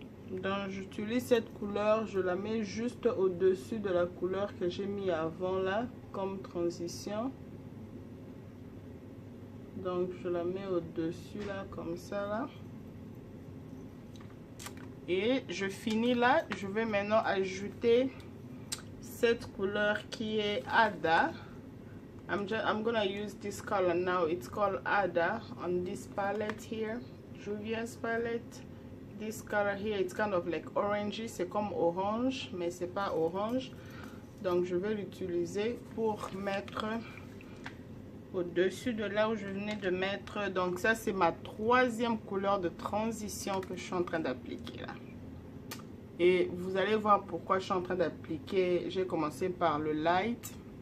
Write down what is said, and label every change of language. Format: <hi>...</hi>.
<fr>Donc j'utilise cette couleur, je la mets juste au-dessus de la couleur que j'ai mis avant là comme transition. Donc je la mets au-dessus là comme ça là. Et je finis là, je vais maintenant ajouter cette couleur qui est Ada.</fr> <en>I'm gonna use this color now. It's called Ada on this palette here, Juvia's palette. This color here, it's kind of like orangey.</en> <fr>C'est comme orange, mais c'est pas orange. Donc je vais l'utiliser pour mettre au-dessus de là où je venais de mettre. Donc ça c'est ma troisième couleur de transition que je suis en train d'appliquer là. Et vous allez voir pourquoi je suis en train d'appliquer. J'ai commencé par le light.</fr>